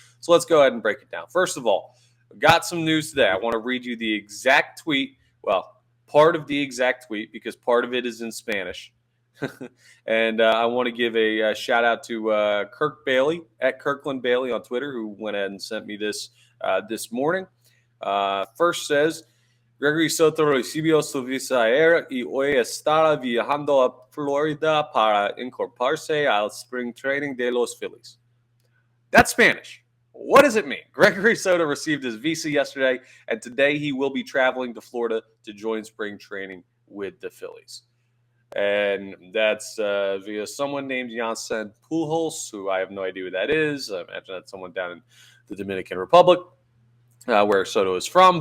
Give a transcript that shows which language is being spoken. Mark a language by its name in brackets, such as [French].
[English] So let's go ahead and break it down. First of all, I've got some news today. I want to read you the exact tweet. Well, part of the exact tweet, because part of it is in Spanish. And I want to give a shout out to Kirk Bailey at Kirkland Bailey on Twitter, who went ahead and sent me this this morning. First says, [Spanish] Gregory Soto recibió su visa aérea y hoy estará viajando a Florida para incorporarse al spring training de los Phillies. [English] That's Spanish. What does it mean? Gregory Soto received his visa yesterday, and today he will be traveling to Florida to join spring training with the Phillies. And that's via someone named Jansen Pujols, who I have no idea who that is. I imagine that's someone down in the Dominican Republic. Where Soto is from.